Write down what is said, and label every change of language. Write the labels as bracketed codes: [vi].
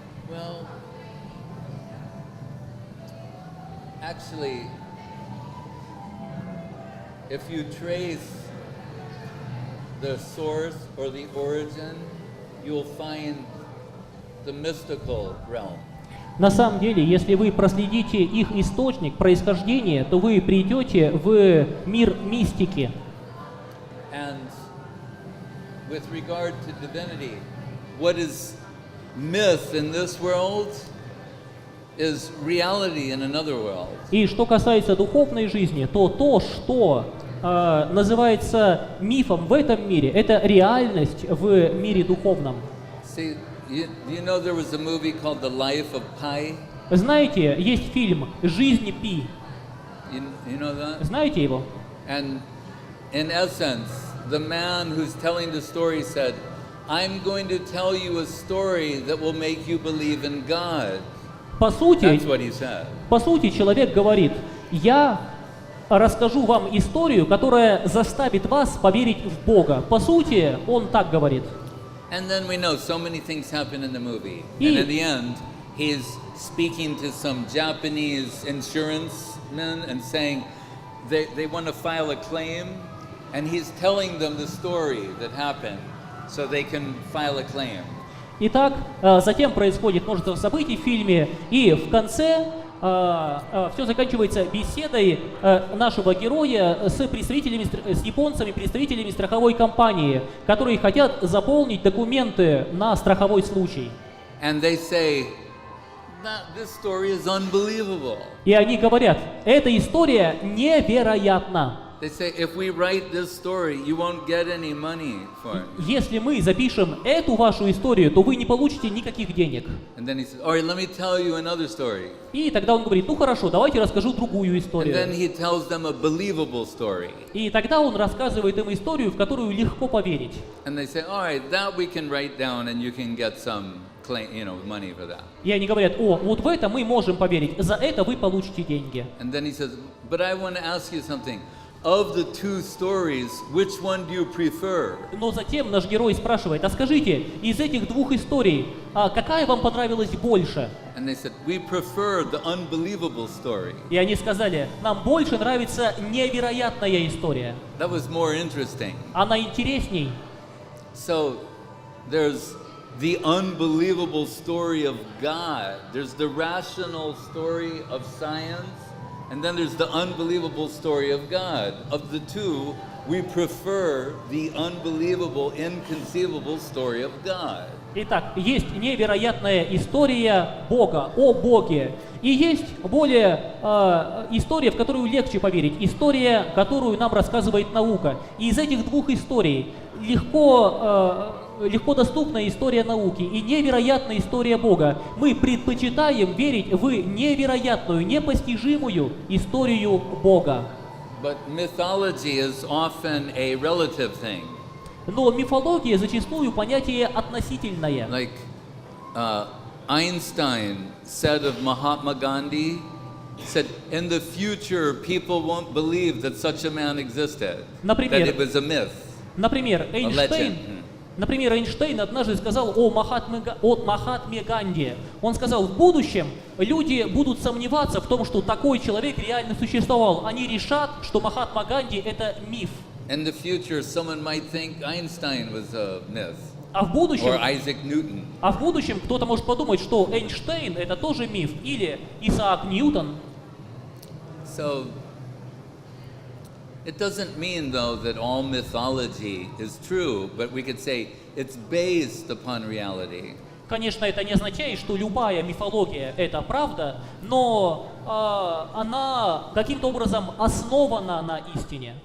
[en] Well, actually, if you trace the source or the origin, you'll find the mystical realm. [ru] На самом деле, если вы проследите их источник, происхождение, то вы придете в мир мистики. [en] And with regard to divinity, what is myth in this world is reality in another world. [ru] И что касается духовной жизни, то, что называется мифом в этом мире, это реальность в мире духовном. [en] See, you know there was a movie called The Life of Pi? [ru] Знаете, есть фильм «Жизнь Пи». [en] You know that? [ru] Знаете его? [en] And in essence, the man who's telling the story said, I'm going to tell you a story that will make you believe in God. [ru] По сути, [en] That's what he said. [ru] человек говорит, я расскажу вам историю, которая заставит вас поверить в Бога. По сути, он так говорит. [en] And then we know so many things happen in the movie. Y- And in the end, he's speaking to some Japanese insurance men and saying they want to file a claim, and he's telling them the story that happened so they can file a claim. [ru] Итак, затем происходит множество событий в фильме, и в конце все заканчивается беседой нашего героя с представителями, с японцами, представителями страховой компании, которые хотят заполнить документы на страховой случай. [en] And they say, this story is unbelievable. [ru] И они говорят, эта история невероятна. [en] They say, if we write this story, you won't get any money for it. [ru] Если мы запишем эту вашу историю, то вы не получите никаких денег. [en] And then he says, all right, let me tell you another story. [ru] И тогда он говорит, ну хорошо, давайте расскажу другую [en] And then [ru] историю. [en] he tells them a believable story. [ru] И тогда он рассказывает им историю, в которую легко поверить. [en] And they say, all right, that we can write down and you can get some claim, money for that. [ru] И они говорят, о, вот в это мы можем поверить, за это вы получите деньги. [en] And then he says, but I want to ask you something. Of the two stories, which one do you prefer? [ru] Но затем наш герой спрашивает, а скажите, из этих двух историй, какая вам понравилась больше? [en] And they said, we prefer the unbelievable story. [ru] И они сказали, нам больше нравится невероятная история. [en] That was more interesting. [ru] Она интересней. [en] So there's the unbelievable story of God. There's the rational story of science. And then there's the unbelievable story of God. Of the two, we prefer the unbelievable, inconceivable story of God. [ru] Итак, есть невероятная история Бога, о Боге. И есть более история, в которую легче поверить. История, которую нам рассказывает наука. И из этих двух историй легко доступная история науки и невероятная история Бога. Мы предпочитаем верить в невероятную, непостижимую историю Бога. [en] But mythology is often a relative thing. [ru] Но мифология зачастую понятие относительное. [en] Like Einstein said of Mahatma Gandhi, said, in the future people won't believe that such a man existed, [ru] Например, [en] that it was a myth. [ru] Например, [en] A legend. [ru] Эйнштейн однажды сказал о Махатме Ганди. Он сказал, в будущем люди будут сомневаться в том, что такой человек реально существовал. Они решат, что Махатма Ганди это миф. [en] In the future, someone might think Einstein was a myth, [ru] А в [en] or Isaac Newton. [ru] будущем кто-то может подумать, что Эйнштейн это тоже миф, или Исаак Ньютон. [en] So, it doesn't mean, though, that all mythology is true, but we could say it's based upon reality. [ru] Конечно, это не означает, что любая мифология это правда, но она каким-то образом основана на истине.